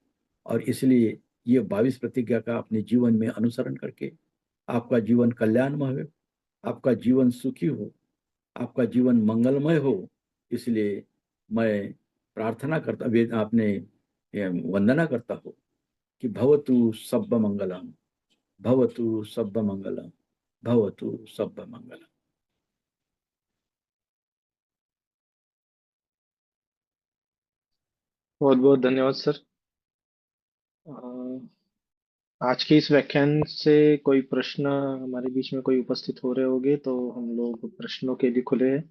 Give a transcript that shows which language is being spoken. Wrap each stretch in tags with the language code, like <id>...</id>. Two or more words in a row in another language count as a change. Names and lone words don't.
<hi>और इसलिए ये 22 प्रतिज्ञा का अपने जीवन में अनुसरण करके आपका जीवन कल्याणमय हो, आपका जीवन सुखी हो, आपका जीवन मंगलमय हो। इसलिए मैं प्रार्थना करता, आपने वंदना करता हो कि</hi> <pi>भवतु सब्ब मंगलम, भवतु सब्ब मंगलम, भवतु सब्ब मंगलम।</pi> <hi>बहुत बहुत धन्यवाद सर। अ, आज के इस व्याख्यान से कोई प्रश्न हमारे बीच में कोई उपस्थित हो रहे होंगे तो हम लोग प्रश्नों के लिए खुले हैं।</hi>